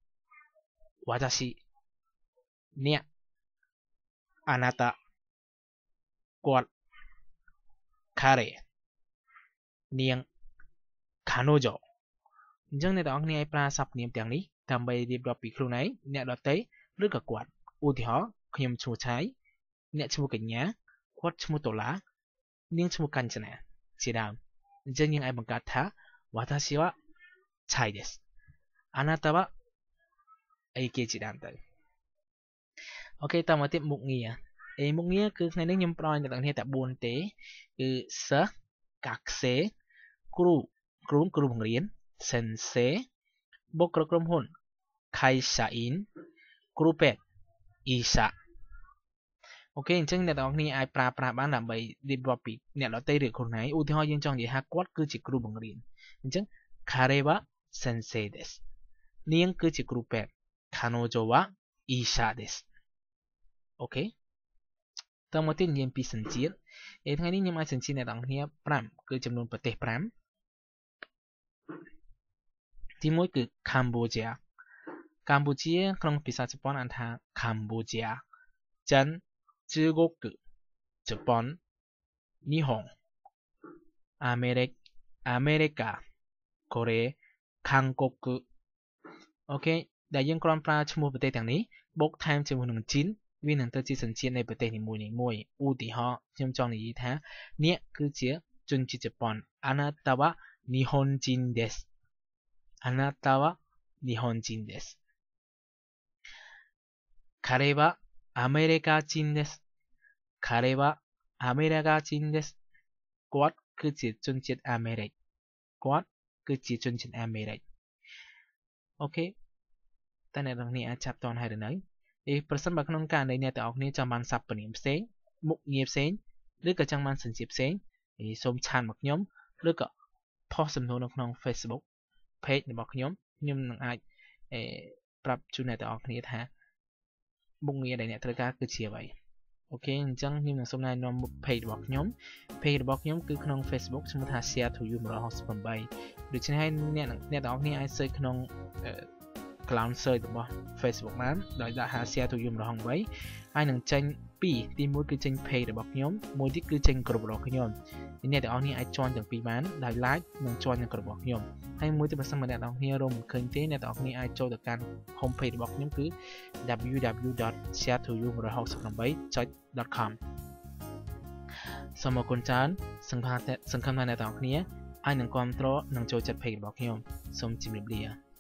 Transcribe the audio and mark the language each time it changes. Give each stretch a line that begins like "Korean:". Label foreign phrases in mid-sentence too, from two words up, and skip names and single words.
Khmer: watashi អ្នកあなたគាត់彼នាង彼女អញ្ចឹងអ្នកទាំងអស់គ្នាឲ្យប្រើសព្វនាមទាំងនេះដើម្បីរៀបរាប់ពីខ្លួនឯងអ្នកដទៃឬក៏គាត់ឧទាហរណ៍ខ្ញុំឈ្មោះឆៃអ្នកឈ្មោះ កញ្ញាគាត់ឈ្មោះដុល្លារនាងឈ្មោះកញ្ចនាជាដើមអញ្ចឹងយើងអាចបង្កើតថា
Japanese: わたしはチャイですあなたは
Khmer: អីគេជាដើមទៅអូ ខេតមកទៀតមុខងារមុខងារគឺថ្ងៃនេះខ្ញុំផ្ដល់អ្នកទាំងគ្នាតែ4ទេគឺសិស្សកាក់សេគ្រូបង្រៀន sensei បុគ្គលិកក្រុមហ៊ុន kaishain គ្រូពេទ្យ isha អូខេអញ្ចឹងអ្នកទាំងគ្នាអាចប្រើប្រាស់បានដើម្បីរៀបរាប់ពីអ្នកដទៃឬខ្លួនឯងឧទាហរណ៍យើងចង់និយាយថាគាត់គឺជាគ្រូបង្រៀនអញ្ចឹង
Japanese: かれはせんせいです
Khmer: នាងគឺជាគ្រូពេទ្យ
Japanese: かのじょはいしゃです
Khmer: អូខេតមកទៀតនិយាយពីសញ្ជាតិថ្ងៃនេះខ្ញុំអាចសញ្ជាតិអ្នកទាំងគ្នា5គឺចំនួនប្រទេស5 ទី1គឺ Cambodia កម្ពុជាក្នុងភាសាជប៉ុនអានថា Cambodia ចិន中国ជប៉ុន日本 អាមេរិកកូរ៉េ韓国អូខេដែលយើងគ្រាន់ប្រើឈ្មោះប្រទេសទាំងនេះបូកថែមជាមួយនឹងជីនវានឹងទៅជាសញ្ជាតិនៃប្រទេសនីមួយឧទាហរណ៍ខ្ញុំចង់និយាយថាអ្នកគឺជាជនជាតិជប៉ុន
Japanese: あなたは日本人ですあなたは日本人です彼はアメリカ人です彼はアメリカ人です
Khmer: គាត់គឺជាជនជាតិអាមេរិកគាត់គឺជាជនជាតិអាមេរិកអូខេតែអ្នកទាំងនេះអាចចាប់តន់ហើយឬនៅប្រសិនបើក្នុងករណីអ្នកទាំងអស់គ្នាច ង់បានសព្វនាមផ្សេងមុខងារផ្សេងឬក៏ចង់បានសញ្ជាតិផ្សេងសូមឆានមកខ្ញុំឬក៏ផុសសំណួរនៅក្នុង Facebook page របស់ខ្ញុំនឹងអាចប្រាប់ជូនអ្នកទាំង អស់គ្នាថាមុខងារដែលអ្នកត្រូវការគឺជាអ្វីអូខេអញ្ចឹងខ្ញុំនឹងសូមណែនាំ page របស់ខ្ញុំគឺក្នុង Facebook ឈ្មោះថា share to you 168ដូច្នេះហើយអ្នកទាំងអស់គ្នាអាច search ក្នុង
English: cloud search
Khmer: របស់ Facebook បានដោយដាក់ share to you ម្ដង3ហើយ នឹងចេញ2ទី1គឺចេញ page របស់ខ្ញុំមួយទៀតគឺចេញ group របស់ខ្ញុំអ្នកទាំងអស់គ្នាអាច join ទាំងពីរបានដោយ like និង join នៅ group របស់ខ្ញុំហើយមួយទៀតបើសិនមកអ្នកទាំងអស់គ្នារកមិនឃើញទេអ្នកទាំងអស់គ្នាអាចចូលទៅកាន់
English: home page
Khmer: របស់ខ្ញុំគឺ www.sharetoyou168.com សូមអរគុណច្រើនសង្ឃឹមថាអ្នកទាំងអស់គ្នាអាចនឹងគាំទ្រនិងចូលចិត្ត page របស់ខ្ញុំសូមជម្រាបលា